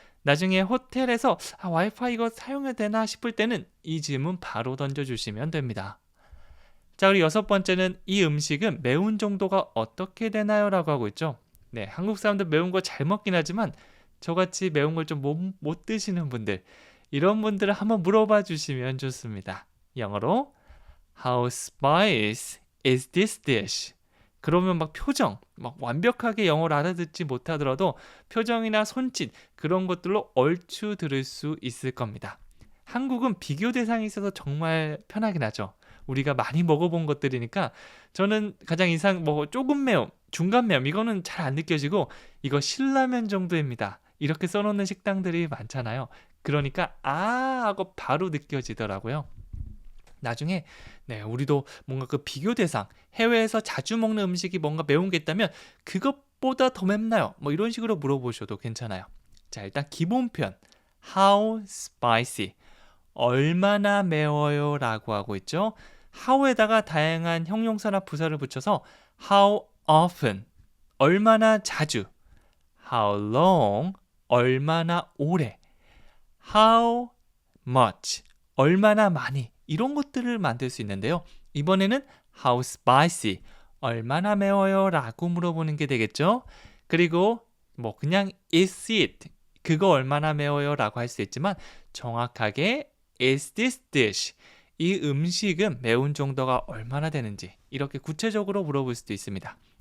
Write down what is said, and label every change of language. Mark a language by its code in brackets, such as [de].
[ko] 나중에 호텔에서 와이파이 이거 사용해도 되나 싶을 때는 이 질문 바로 던져주시면 됩니다. 자, 그리고 여섯 번째는 이 음식은 매운 정도가 어떻게 되나요? 라고 하고 있죠. 네, 한국 사람들 매운 거 잘 먹긴 하지만 저같이 매운 걸 좀 못 드시는 분들, 이런 분들을 한번 물어봐 주시면 좋습니다. 영어로 [en] How spicy is this dish? [ko] 그러면 막 표정, 막 완벽하게 영어를 알아듣지 못하더라도 표정이나 손짓 그런 것들로 얼추 들을 수 있을 겁니다. 한국은 비교 대상이 있어서 정말 편하긴 하죠. 우리가 많이 먹어본 것들이니까 저는 가장 뭐 조금 매움, 중간 매움 이거는 잘 안 느껴지고 이거 신라면 정도입니다. 이렇게 써놓는 식당들이 많잖아요. 그러니까 하고 바로 느껴지더라고요. 나중에 우리도 뭔가 그 비교 대상, 해외에서 자주 먹는 음식이 뭔가 매운 게 있다면 그것보다 더 맵나요? 뭐 이런 식으로 물어보셔도 괜찮아요. 자, 일단 기본 표현 [en] How spicy? [ko] 얼마나 매워요? 라고 하고 있죠. how에다가 다양한 형용사나 부사를 붙여서 [en] how often? [ko] 얼마나 자주? [en] how long? [ko] 얼마나 오래? [en] how much? [ko] 얼마나 많이? 이런 것들을 만들 수 있는데요. 이번에는 [en] how spicy? [ko] 얼마나 매워요? 라고 물어보는 게 되겠죠. 그리고 뭐 그냥 [en] is it? [ko] 그거 얼마나 매워요? 라고 할 수 있지만 정확하게 [en] is this dish? [ko] 이 음식은 매운 정도가 얼마나 되는지 이렇게 구체적으로 물어볼 수도 있습니다.